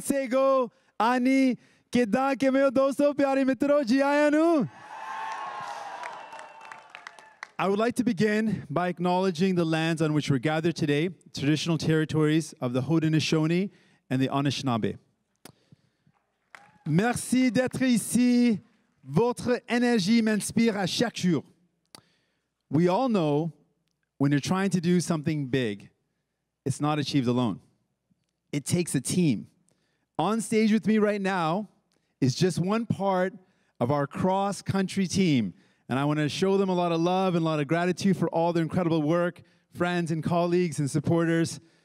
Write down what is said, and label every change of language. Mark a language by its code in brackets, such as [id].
[en] Sego, Ani, Kedan, Kemeo, Dosto, Pyari Mitro, Jiayanu. I would like to begin by acknowledging the lands on which we're gathered today, traditional territories of the Haudenosaunee and the Anishinaabe. [fr] Merci d'être ici. Votre énergie m'inspire à chaque jour. [en] We all know when you're trying to do something big, it's not achieved alone. It takes a team. On stage with me right now is just one part of our cross-country team. And I want to show them a lot of love and a lot of gratitude for all their incredible work, friends and colleagues and supporters.